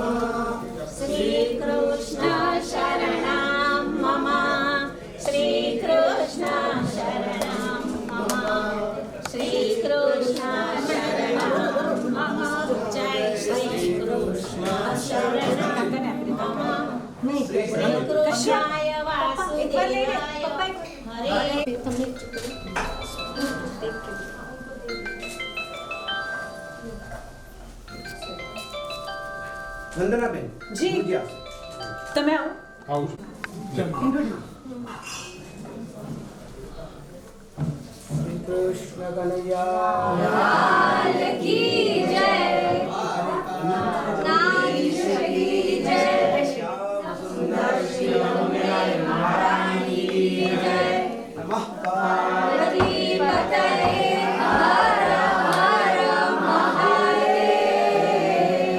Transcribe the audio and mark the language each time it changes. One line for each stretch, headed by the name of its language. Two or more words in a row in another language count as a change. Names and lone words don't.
Sanskrit: श्री कृष्ण शरणं मम श्री कृष्ण शरणं मम श्री कृष्ण शरणं मम जय श्री कृष्ण शरणं मम श्री कृष्णाय वासुदेवाय हरे।
Gujarati: વંદનાબેન જી. ગયા તમે આવો.
Hindi: શ્રી કૃષ્ણ કનૈયા लाल की जय नागेश की जय सुंदर शिरोमणि महारानी की जय पार्वती पतये हर हर महादेव।